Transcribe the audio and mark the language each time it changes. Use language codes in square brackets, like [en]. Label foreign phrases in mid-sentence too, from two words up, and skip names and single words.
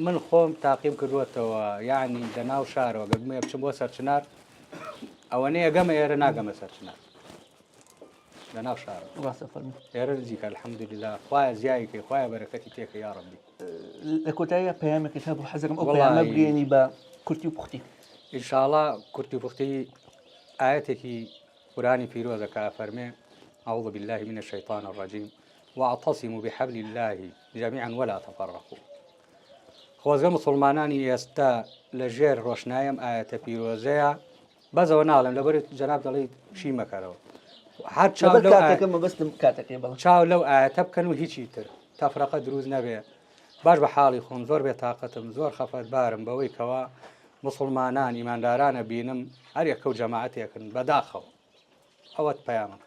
[ckb] من خۆم تاقیم کردوەتەوە یعنی لە ناو شارەوە گەرمێ بچم بۆ سەرچنار ئەوەنەیە گەمە ئێرە ناگەمە سەرچنار لە ناو شارە ڕاستە فەرموو ئێرە نزیکە الحەمدولله خوایە زیایکەی خوایە بەرەکەتی تێکە [ar] یا ڕەبی [ckb] لە کۆتاییە پەیامێکت هەبوو حەزەکەم ئەو پەیامە بگەێنی بە کورتی و پوختی ئینشاءڵڵا کورتی و پوختی ئاەتێکی قرآنی پیرۆزەکە فەرمێ [ar] أعوذ بالله من الشيطان الرجيم واعتصموا بحبل الله جميعا ولا تفرقوا [ckb] خۆزگە مسلمانانی ئێستا لە ژێر ڕۆشنایم ئاەتە پیرۆزەیە بەزەوە ناڵێم لەبەر جەناب دەڵێ شی مەکەرەوە هەر چاو لەو ئاەتە بکەن و هیچی تر تەفرەقە دروست نەبێ باش بە حاڵی خۆم زۆر بێتاقەتم زۆر خەفەتبارم بەوەی کەوا مسلمانان ئیماندارانە بینم هەر یەکە و جەماعەتێکن بەداخەوە ئەوەت پەیامەکەم